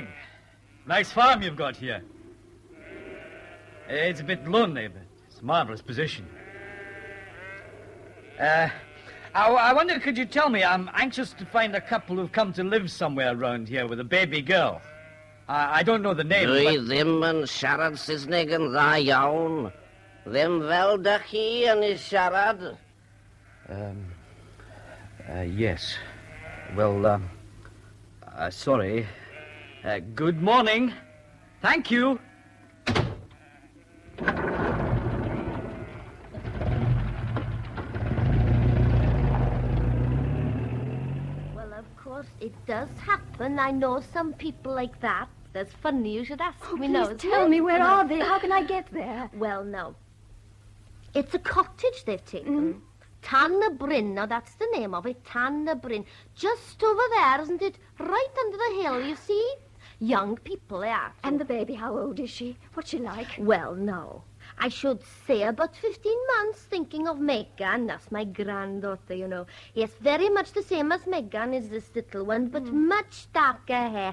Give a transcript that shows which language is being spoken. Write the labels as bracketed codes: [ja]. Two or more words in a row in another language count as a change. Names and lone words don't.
[en] Nice farm you've got here. It's a bit lonely, but it's a marvellous position. I wonder, could you tell me, I'm anxious to find a couple who've come to live somewhere around here with a baby girl. I don't know the name, [cy] Dwi ddim yn siarad Saesneg yn dda iawn. Ddim fel dych chi yn ei siarad. [en] Yes. Well, sorry. Good morning. Thank you. Well, of course, it does happen. I know some people like that. That's funny you should ask me now. Please tell me, where are they? How can I get there? Well, no. It's a cottage they've taken. Tan y Bryn, now that's the name of it, Tan y Bryn. Just over there, isn't it? Right under the hill, you see? Young people, they are. And the baby, how old is she? What's she like? Well, no. I should say about 15 months, thinking of Megan. That's my granddaughter, you know. Yes, very much the same as Megan is this little one, but much darker hair.